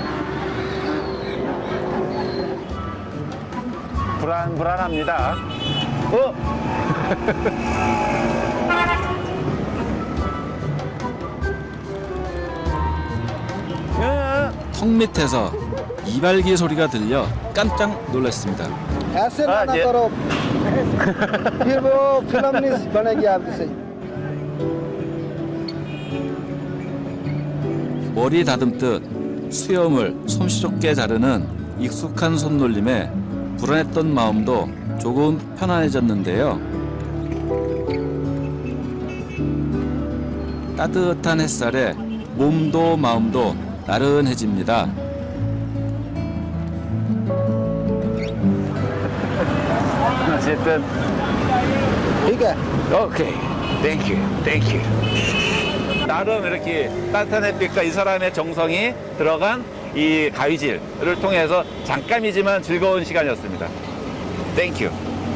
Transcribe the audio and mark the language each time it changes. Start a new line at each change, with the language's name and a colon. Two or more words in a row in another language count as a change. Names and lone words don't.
Korean: 불안합니다. 턱 밑에서 이발기 소리가 들려 깜짝 놀랐습니다.
Hindi: ऐसे ना ये- करो फिर वो फिल्म नहीं बनेगी आपकी सही।
Korean: 머리 다듬듯 수염을 솜씨 좋게 자르는 익숙한 손놀림에 불안했던 마음도 조금 편안해졌는데요. 따뜻한 햇살에 몸도 마음도 나른해집니다. 어쨌든
Hindi: ठीक है
English: okay. thank you. thank you.
Korean: 나름 이렇게 따뜻한 햇빛과 이 사람의 정성이 들어간 이 가위질을 통해서 잠깐이지만 즐거운 시간이었습니다. 땡큐.